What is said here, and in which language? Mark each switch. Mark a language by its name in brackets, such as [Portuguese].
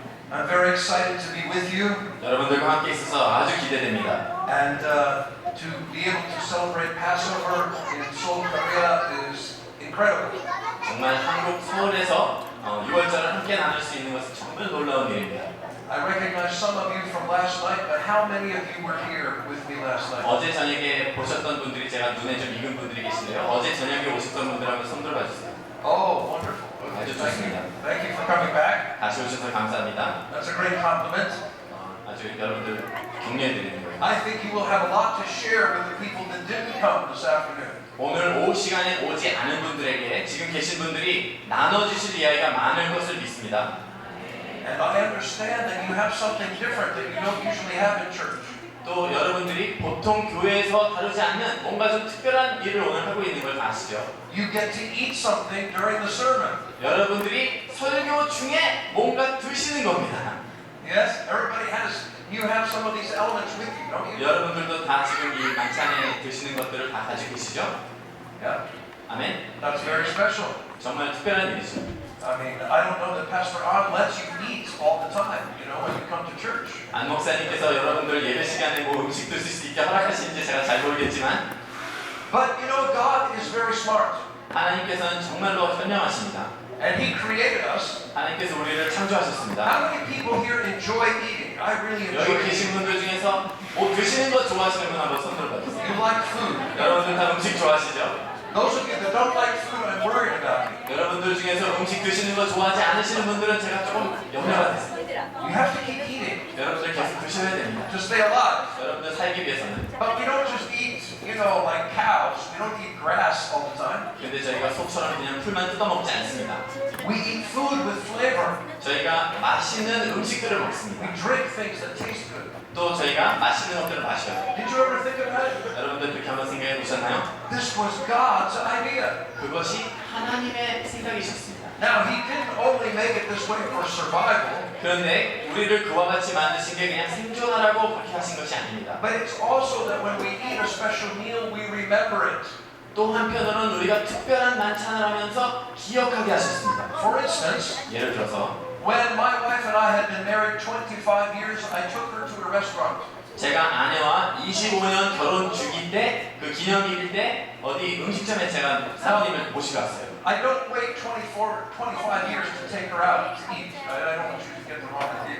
[English] I'm very excited to be with you [Korean] 여러분들과 함께 있어서 아주 기대됩니다. [English] and to be able to celebrate Passover in Seoul, Korea is incredible. [Korean] 정말 한국 서울에서 6월절을 함께 나눌 수 있는 것은 정말 놀라운 일입니다. [English] I recognize some of you from last night, but how many of you were here with me last night? [Korean] 어제 저녁에 보셨던 분들이 제가 눈에 좀 익은 분들이 계신데요. 어제 저녁에 오셨던 분들 한번 손 들어봐주세요. [English] Oh, wonderful. [Korean] 아주 [English] Thank [Korean] 좋습니다. [English] you. Thank you for coming back. [Korean] 다시 오셔서 감사합니다. [English] That's a great compliment. [Korean] 아주 여러분들 격려해드리는 거예요. [English] I think you will have a lot to share with the people that didn't come this afternoon. [Korean] 오늘 오후 시간에 오지 않은 분들에게 지금 계신 분들이 나눠주실 이야기가 많을 것을 믿습니다. [English] And I understand that you have something different that you don't usually have in church. [Korean] 또 여러분들이 보통 교회에서 다루지 않는 뭔가 좀 특별한 일을 오늘 하고 있는 걸 아시죠? [English] You get to eat something during the sermon. [Korean] 여러분들이 설교 중에 뭔가 드시는 겁니다. [English] Yes, everybody has. You have some of these elements with you, don't you? [Korean] 여러분들도 다 지금 이 만찬에 드시는 것들을 다 가지고 계시죠? [English] Yeah. [Korean] 아멘. [English] That's very special. [Korean] 정말 특별한 일이죠. [English] I mean, I don't know that Pastor Ahn lets you eat all the time, you know, when you come to church. [Korean] 안 목사님께서 여러분들 예배 시간에 뭐 음식 드실 수 있게 허락하시는지 제가 잘 모르겠지만 [English] But you know, God is very smart. [Korean] 하나님께서는 정말로 현명하십니다. [English] And He created us. [Korean] 하나님께서 우리를 창조하셨습니다. [English] How many people here enjoy eating? I really enjoy [Korean] 여기 계신 [English] eating. [Korean] 분들 중에서 뭐 드시는 거 좋아하시는 분 한번 손 들어봐주세요. [English] You like food. [Korean] 여러분들 다 음식 좋아하시죠? [English] Those of you that don't like food, I'm worried about you. [Korean] 여러분들 중에서 음식 드시는 거 좋아하지 않으시는 분들은 제가 조금 염려가 됐어요. [English] You have to keep eating [Korean] 여러분들 계속 드셔야 됩니다. [English] to stay alive. [Korean] 여러분들 살기 위해서는. [English] But we don't just eat, you know, like cows. We don't eat grass all the time. [Korean] 근데 저희가 속처럼 그냥 풀만 뜯어먹지 않습니다. [English] We eat food with flavor. [Korean] 저희가 맛있는 음식들을 [English] We [Korean] 먹습니다. [English] drink things that taste good. [Korean] 또 저희가 맛있는 것들을 마셔요. [English] Did you ever think about it? [Korean] 여러분들 그렇게 한번 생각해 보셨나요? [English] This was God's idea. [Korean] 그것이 하나님의 생각이셨습니다. [English] Now, He didn't only make it this way for survival, [Korean] 그런데 우리를 그와 같이 만드신 게 그냥 생존하라고 그렇게 하신 것이 아닙니다. [English] but it's also that when we eat a special meal, we remember it. [Korean] 또 한편으로는 우리가 특별한 만찬을 하면서 기억하게 하셨습니다. [English] For instance, [Korean] 예를 들어서 [English] when my wife and I had been married 25 years, I took her to a restaurant. [Korean] 제가 아내와 25년 결혼 주기 때 그 기념일일 때 어디 음식점에 제가 사모님을 모시고 갔어요. [English] I don't wait 25 years to take her out to eat. I don't want you to get the wrong idea.